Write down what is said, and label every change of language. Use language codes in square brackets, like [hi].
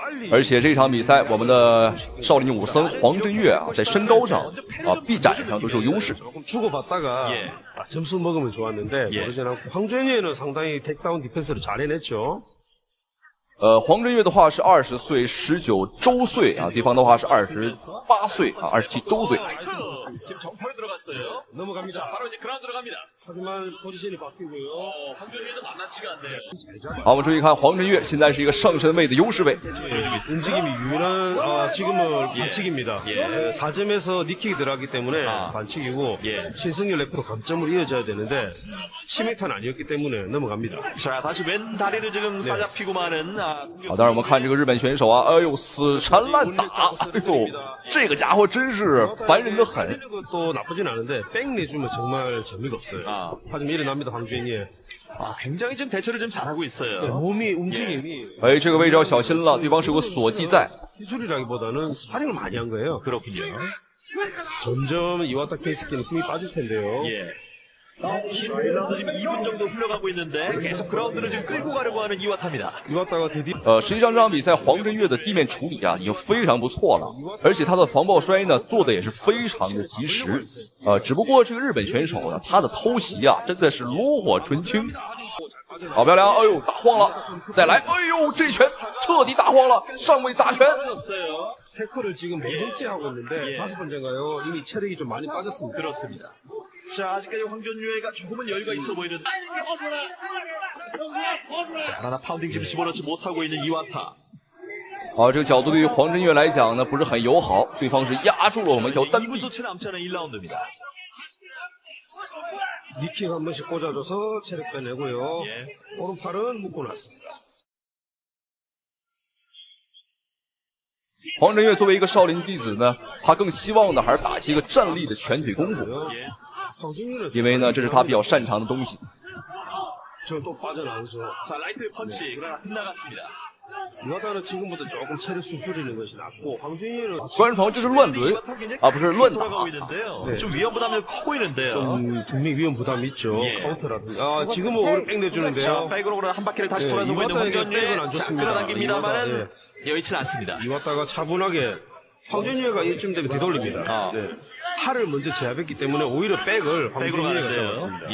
[zh] 而且這場比賽，我們的少林武僧黃振岳在身高上臂展上都是有優勢。 [ko] 주고받다가 점수 먹으면 좋았는데 황준혁은 상당히 택다운 디펜스를 잘 해냈죠. [zh] 黄振岳的話是20歲19周歲對方的話是28歲27周歲。 [ko] 지금 정타로 들어갔어요. 넘어갑니다. 바로 이제 그라운드 들어갑니다. 하지만 포지션이 바뀌고요. 황준혁도 만만치가 않네요. [zh] 好，我們注意看黄振岳現在是一個上身位的優勢位。 [ko] 움직임이 유연한 지금은 반칙입니다. 예. 4점에서 니킥이 들어갔기 때문에 반칙이고 신승열 레프로 감점으로 이어져야 되는데 치명타는 아니었기 때문에 넘어갑니다. 자, 다시 왼 다리를 지금 싸잡히고 마는 [zh] 好，当然我們看這個日本選手哎呦死纏爛打，哎呦這個家伙真是煩人的很。 [ko] 것도 나쁘진 않은데 백 내주면 정말 재미가 없어요. 하지만 일어납니다 황준혁이. 굉장히 좀 대처를 좀 잘하고 있어요. 네, 몸이 움직임이. [zh] 哎，這個位置要小心了，對方是有個鎖技在。 [ko] 기술이라기보다는 스파링을 많이 한 거예요. 그렇군요. 점점 이와타 케이스키는 힘이 빠질 텐데요. 예. 라운드 지금 2분 정도 흘러가고 있는데 계속 그라운드를 지금 끌고 가려고 하는 이와타입니다. 이와타가 드디어 [zh] 實際上這場比賽黃振岳的地面處理已經非常不錯了，而且他的防爆摔呢做的也是非常的及時。只不過這個日本選手呢，他的偷襲真的是爐火純青。好漂亮！哎呦，打晃了，再來！哎呦，這拳徹底打晃了，上位砸拳。 [ko] 태클을 지금 4번째 하고 있는데 5번째인가요? 이미 체력이 좀 많이 빠졌습니다. 그렇습니다. 자, 아직까지 황준유가 조금은 여유가 있어 보이는데. 자, 하나 파운딩 지금 집어넣지 못하고 있는 이와타. [zh] 好，這個角度對於黃振岳來講呢，不是很友好，對方是壓住了我們一條單臂。 [ko] 2분도 채 남지 않은 1라운드입니다. 니킥 한 번씩 꽂아줘서 체력 빼내고요. 오른팔은 묶어놨습니다. [zh] 黃振岳作為一個少林弟子呢，他更希望的還是打擊一個站立的拳腿功夫，因為呢，這是他比較擅長的東西。 [ko] 저또 빠져나오죠. 자, 라이트 펀치 그러나 빗나갔습니다. 이와타는 지금부터 조금 체력 수술이는 것이 낫고 황준혁은 [zh] 觀眾朋友，這是亂輪不是亂打。 [ko] 네. 좀 위험 부담이 커 보이는데요. 좀 분명히 위험 부담이 있죠. 카운터라든지. 지금은 오히려 백 내주는데요. 자, 백으로 한 바퀴를 다시 돌아서 보이는 황준혁. 자, 끌어당깁니다만은 여의치는 않습니다. 이와타가 차분하게 황준혁가 이쯤 되면 뒤돌립니다. 팔을 먼저 제압했기 때문에 오히려 백을 황준혁가 잡았습니다.